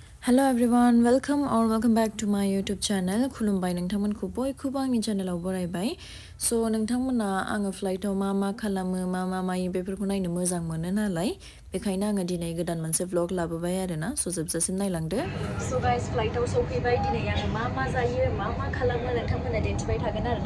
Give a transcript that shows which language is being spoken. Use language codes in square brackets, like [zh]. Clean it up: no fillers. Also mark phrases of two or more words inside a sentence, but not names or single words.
[en] Hello everyone, welcome back to my YouTube channel. [brx] खुलुमबाय नोंथांमोनखौ बयखौबो आंनि चेनेलाव बरायबाय. So नोंथांमोना आङो फ्लाइटआव मा खालामो मा मायो बेफोरखौ नायनो मोजां मोनो नालाय बेखायनो आङो दिनै गोदान मोनसे vlog लाबोबाय आरोना. So जोबजासिम नायलांदो. [en] So guys, [brx] फ्लाइटआव सौफैबाय. दिनै आङो मा जायो मा खालामो नोंथांमोना दिन्थिबाय थागोन आरोना.